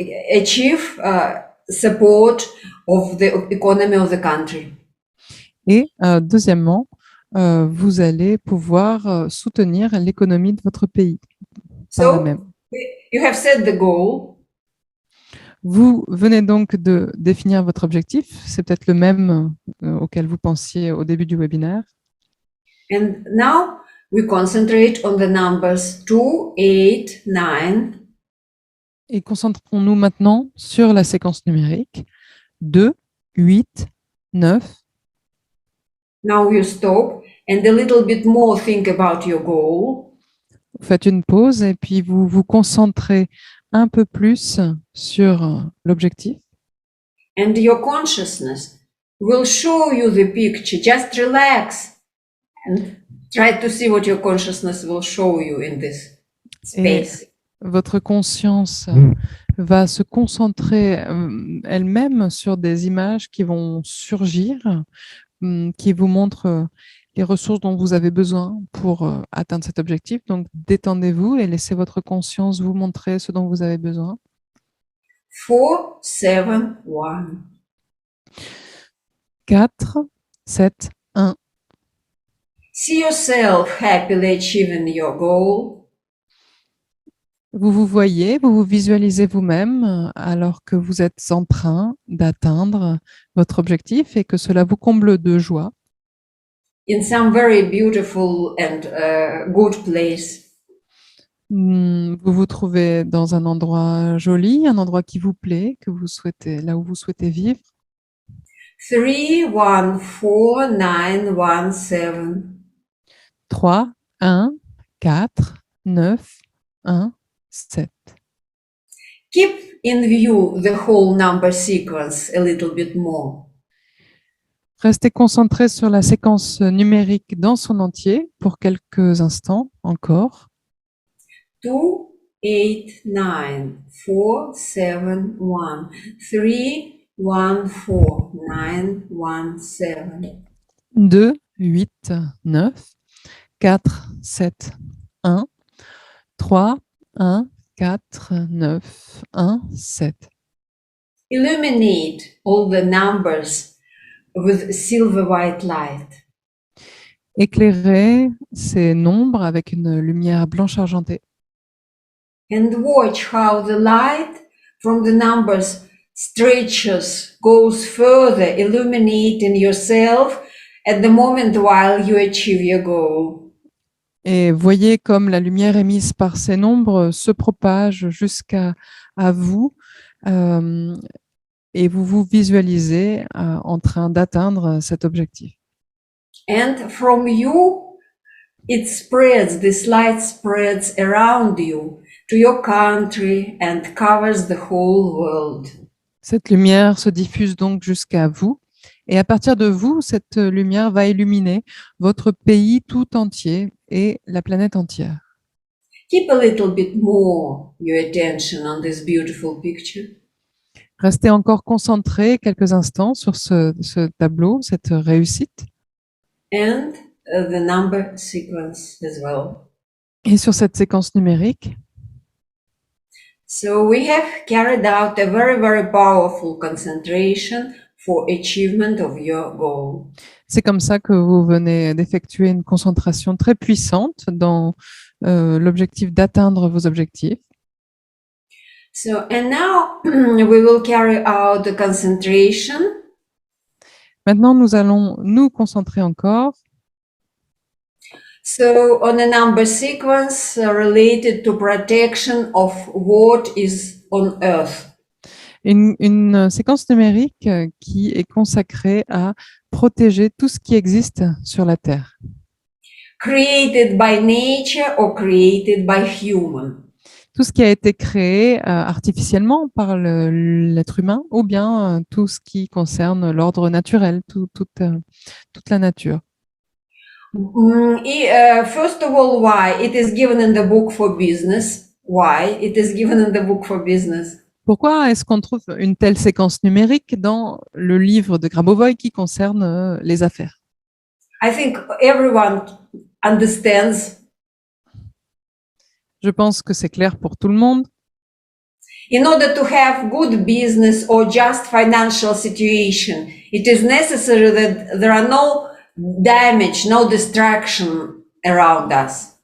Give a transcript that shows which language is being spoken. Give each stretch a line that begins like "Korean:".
English: achieve support of the economy of the country.
French: Et deuxièmement, vous allez pouvoir soutenir l'économie de votre pays par là même.
English: You have set the goal.
French: Vous venez donc de définir votre objectif. C'est peut-être le même auquel vous pensiez au début du webinaire.
English: And now we concentrate on the numbers 2, 8, 9.
French: Et concentrons-nous maintenant sur la séquence numérique 2, 8, 9.
English: Now you stop and a little bit more think about your goal.
French: Vous faites une pause et puis vous vous concentrez un peu plus sur l'objectif.
English: And your consciousness will show you the picture. Just relax and try to see what your consciousness will show you in this space.
French: Votre conscience va se concentrer elle-même sur des images qui vont surgir, qui vous montrent les ressources dont vous avez besoin pour atteindre cet objectif. Donc, détendez-vous et laissez votre conscience vous montrer ce dont vous avez besoin.
English: 4, 7, 1.
French: 4, 7, 1.
English: See yourself happily achieving your goal.
French: Vous vous voyez, vous vous visualisez vous-même alors que vous êtes en train d'atteindre votre objectif et que cela vous comble de joie.
English: In some very beautiful and good place.
French: Vous vous trouvez dans un endroit joli, un endroit qui vous plaît, que vous souhaitez, là où vous souhaitez vivre.
English: 3, 1, 4, 9, 1, 7.
French: 3, 1, 4, 9, 1, 7.
English: Keep in view the whole number sequence a little bit more.
French: Restez concentré sur la séquence numérique dans son entier pour quelques instants encore.
English: 2, 8, 9, 4, 7, 1. 3, 1, 4, 9, 1, 7. 2, 8, 9, 4, 7, 1, 3, 1, 4, 9, 1, 7. Illuminate all the numbers with silver white light.
French: Éclairez ces nombres avec une lumière blanche argentée.
English: And watch how the light from the numbers stretches, goes further, illuminating yourself at the moment while you achieve your goal.
French: Et voyez comme la lumière émise par ces nombres se propage jusqu'à vous et vous vous visualisez en train d'atteindre cet objectif.
English: And from you, it spreads, this light spreads around you to your country and covers the whole world.
French: Cette lumière se diffuse donc jusqu'à vous. Et à partir de vous, cette lumière va illuminer votre pays tout entier et la planète entière.
English: Keep a little bit more your attention on this beautiful picture.
French: Restez encore concentré quelques instants sur ce tableau, cette réussite.
English: And the number sequence as well.
French: Et sur cette séquence numérique.
English: So we have carried out a very, very powerful concentration for achievement of your goal.
French: C'est comme ça que vous venez d'effectuer une concentration très puissante dans l'objectif d'atteindre vos objectifs.
English: So, and now we will carry out the concentration.
French: Maintenant, nous allons nous concentrer encore.
English: So, on a number sequence related to protection of what is on Earth.
French: Une séquence numérique qui est consacrée à protéger tout ce qui existe sur la Terre.
English: Created by nature or created by human.
French: Tout ce qui a été créé artificiellement par l'être humain ou bien tout ce qui concerne l'ordre naturel, toute la nature.
English: First of all, why? It is given in the book for business. Why? It is given in the book for business.
French: Pourquoi est-ce qu'on trouve une telle séquence numérique dans le livre de Grabovoi qui concerne les affaires?
English: I think everyone understands.
French: Je pense que c'est clair pour tout le monde.
English: In order to have good business or just financial situation, it is necessary that there are no damage, no destruction around us.